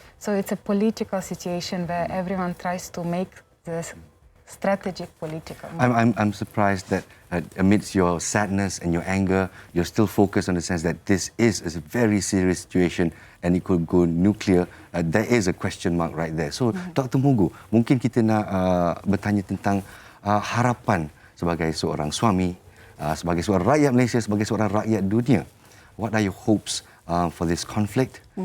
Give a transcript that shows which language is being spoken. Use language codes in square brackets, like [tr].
[en] So it's a political situation where everyone tries to make this strategic political. I'm surprised that amidst your sadness and your anger, you're still focused on the sense that this is a very serious situation and it could go nuclear. There is a question mark right there. So, Dr. [ms] Mugu, mungkin kita nak bertanya tentang harapan sebagai seorang suami, sebagai seorang rakyat Malaysia, sebagai seorang rakyat dunia. [en] What are your hopes for this conflict?